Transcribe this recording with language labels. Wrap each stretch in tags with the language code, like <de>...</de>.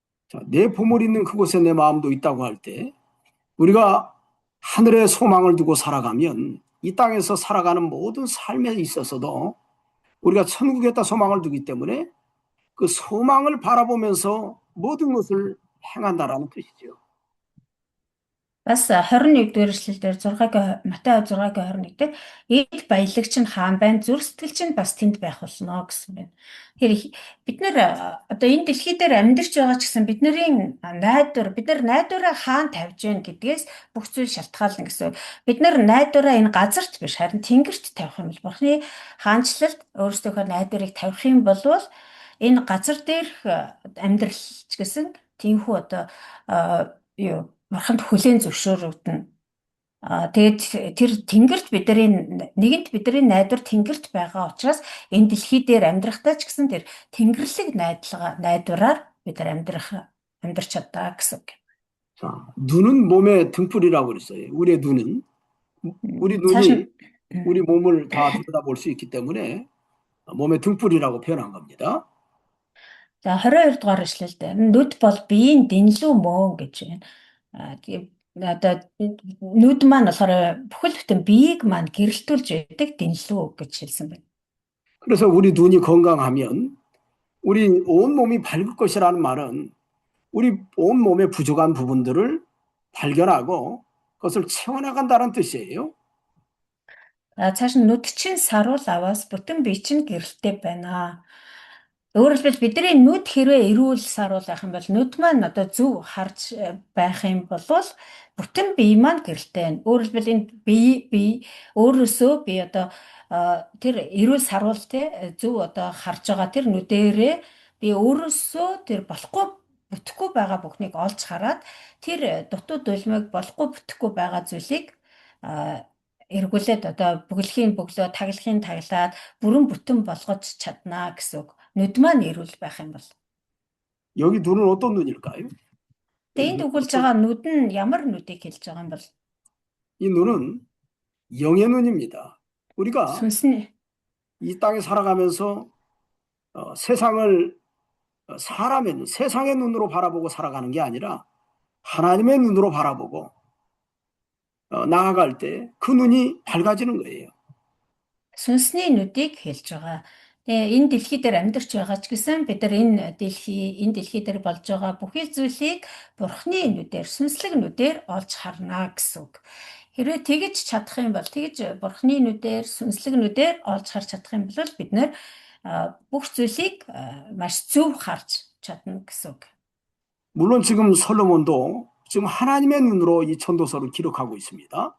<ko>자, 내 보물 있는 그곳에 내 마음도 있다고 할 때 우리가 하늘에 소망을 두고 살아가면 이 땅에서 살아가는 모든 삶에 있어서도 우리가 천국에다 소망을 두기 때문에 그 소망을 바라보면서 모든 것을 행한다라는 뜻이죠.</ko> <mn>Бас 21-р эшлэлдэр 6-гийн Матай 6-гийн 21 дээр эд баялагч нь хаан байна, зүрх сэтгэлч нь бас тэнд байх болно гэсэн байна. Тэгэхээр бид нэр одоо энэ дэлхий дээр амьдарч байгаа ч гэсэн бидний найдвар, бид нар найдвараа хаан тавьж гэн гэдгээс бүх зүйл шалтгаална гэсэн. Бид нар найдвараа энэ газарт биш, харин тэнгэрт тавих юм бол Бурхны хаанчлалд өөрсдийнхөө найдварыг тавих юм бол энэ газар дээрх амьдрал ч гэсэн тиймхүү одоо юу Бурханд хүлээн зөвшөөрөгдөнө. Тэгээд тэр тэнгэрт нэгэнт бидний найдвар тэнгэрт байгаа учраас энэ дэлхий дээр амьдрахтаа ч гэсэн тэр тэнгэрлэг найдвараар бид нар амьдрч чадаа гэсэн үг.</mn> <ko>자, 눈은 몸의 등불이라고 그랬어요. 우리의 눈은 우리 눈이 우리 몸을 다 들여다볼 수 있기 때문에 몸의 등불이라고 표현한 겁니다.</ko> <mn>За 22 дугаар эшлэлд нүд бол биеийн дэнлүү мөн гэж байна. Одоо нүд маань болохоор бүхэл бүтэн биеийг маань гэрэлтүүлж байдаг дэнлүү гэж хэлсэн байна.</mn> <ko>그래서 우리 눈이 건강하면 우리 온 몸이 밝을 것이라는 말은 우리 온 몸의 부족한 부분들을 발견하고 그것을 채워나간다는 뜻이에요.</ko> <mn>Цааш нь нүд чинь саруул аваас бүтэн бие чинь гэрэлтэй байна. Өөрөөр хэлбэл бидний нүд хэрвээ эрүүл саруул байх юм бол нүд маань одоо зөв харж байх юм бол бүтэн бие маань гэрэлтэй байна. Өөрөөр хэлбэл энэ бие өөрөөсөө би одоо тэр эрүүл саруул те зөв одоо харж байгаа тэр нүдэрээ би өөрөөсөө тэр бүтэхгүй байгаа бүхнийг олж хараад тэр дутуу дулмыг болохгүй бүтэхгүй байгаа зүйлийг эргүүлээд одоо бүглэхийн бөглөө таглахын таглаад бүрэн бүтэн болгож чаднаа гэсэн үг. нүд маань эрүүл байх юм бол.</mn> <ko>여기 눈은 어떤 눈일까요?</ko> <mn>Энд өгүүлж байгаа нүд нь ямар нүдийг хэлж байгаа юм бол?</mn> <ko>이 눈은 영의 눈입니다. 우리가</ko> <mn>Сүнсний.</mn> <ko>이 땅에 살아가면서 세상을 세상의 눈으로 바라보고 살아가는 게 아니라 하나님의 눈으로 바라보고 나아갈 때 그 눈이 밝아지는 거예요.</ko> <mn>Сүнсний нүдийг хэлж байгаа. Тэгээ энэ дэлхий дээр амьдарч байгаа ч гэсэн бид нар энэ дэлхий дээр болж байгаа бүхий зүйлийг Бурхны нүдээр, сүнслэг нүдээр олж харна гэсэн үг. Хэрвээ тэгж чадах юм бол тэгж Бурхны нүдээр, сүнслэг нүдээр олж харж чадах юм бол бид нар бүх зүйлийг маш зөв харж чадна гэсэн үг.</mn> <ko>물론 지금 솔로몬도 지금 하나님의 눈으로 이 천도서를 기록하고 있습니다.</ko>